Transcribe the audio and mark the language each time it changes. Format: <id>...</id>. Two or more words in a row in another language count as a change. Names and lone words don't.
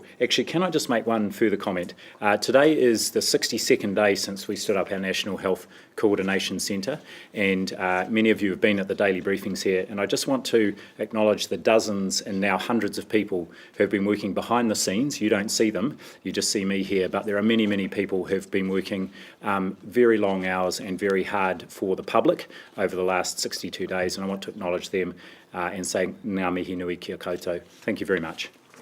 <en>Actually, can I just make one further comment? Today is the 62nd day since we stood up our National Health Coordination Centre, and many of you have been at the daily briefings here, and I just want to acknowledge the dozens and now hundreds of people who have been working behind the scenes. You don't see them, you just see me here, but there are many, many people who have been working very long hours and very hard for the public over the last 62 days, and I want to acknowledge them and say</en> <mi>ngā mihi nui kia koutou.</mi> <en>Thank you very much.</en>